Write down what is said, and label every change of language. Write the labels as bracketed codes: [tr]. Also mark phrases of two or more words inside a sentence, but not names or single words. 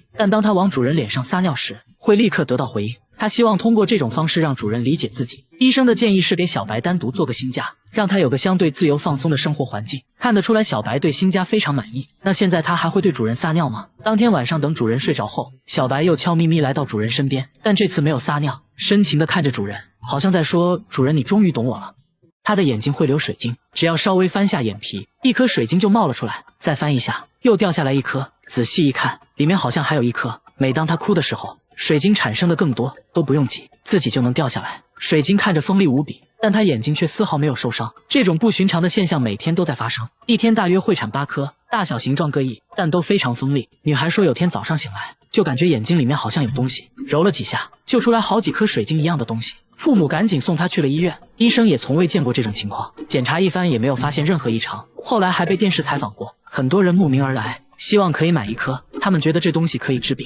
[zh] 但當它往主人臉上撒尿時，會立刻得到回应。他希望通過這種方式讓主人理解自己。醫生的建議是給小白單獨做個新家，讓他有個相對自由放鬆的生活環境。看得出來小白對新家非常滿意。那現在他還會對主人撒尿嗎？當天晚上等主人睡着後，小白又悄咪咪來到主人身邊，但這次沒有撒尿，深情地看着主人，好像在說，主人你終於懂我了。他的眼睛會流水晶，只要稍微翻下眼皮，一顆水晶就冒了出來，再翻一下又掉下來一顆，仔細一看，裡面好像還有一顆。每當他哭的時候，水晶產生的更多，都不用擠，自己就能掉下來。水晶看着锋利無比，但他眼睛卻絲毫沒有受傷。這種不寻常的現象每天都在發生，一天大約會產8顆，大小形狀各異，但都非常鋒利。女孩說有天早上醒來，就感覺眼睛裡面好像有東西，揉了幾下就出來好幾顆水晶一樣的東西。父母趕緊送她去了醫院，醫生也從未見過這種情況，檢查一番也沒有發現任何異常。後來還被電視採訪過，很多人慕名而來，希望可以買一顆，他們覺得這東西可以治病。